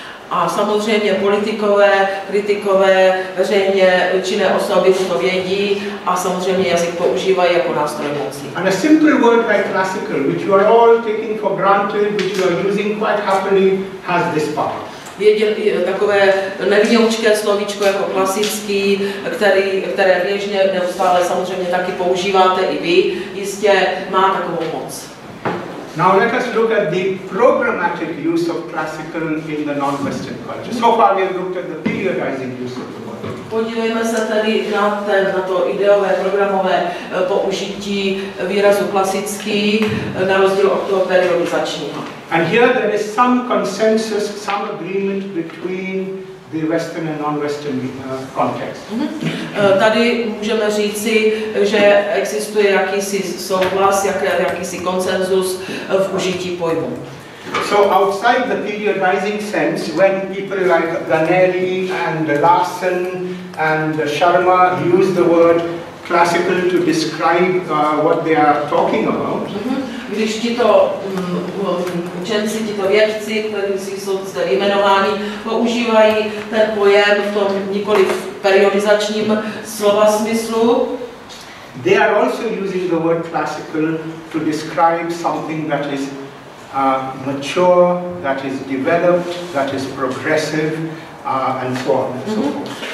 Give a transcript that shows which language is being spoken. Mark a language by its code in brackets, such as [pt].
[cs] A samozřejmě politikové, kritikové, veřejně činné osoby to vědí a samozřejmě jazyk používají jako nástroj moci. [en] And a simple word like classical, which you are all taking for granted, which you are using quite happily, has this power. [cs] Takové nevinoučké slovíčko jako klasický, které běžně neustále samozřejmě taky používáte i vy, jistě má takovou moc. [en] Now let us look at the programmatic use of classical in the non-Western culture. So far we have looked at the periodizing use of the word. [cs] Podívejme se tedy na to ideové, programové použití výrazu klasický, na rozdíl od toho periodizačního. [en] And here there is some consensus, some agreement between the Western and non-Western context. [cs] Tady můžeme říci, že existuje jakýsi souhlas, jakýsi konsenzus v užití pojmu. [en] So outside the periodizing sense, when people like Ganeri and Larson and Sharma use the word classical to describe what they are talking about, [cs] když tito učenci, tito vědci, kteří jsou zde jmenováni, používají ten pojem v tom nikoliv periodizačním slova smyslu, [en] they are also using the word classical to describe something that is mature, that is developed, that is progressive, and so on and so forth.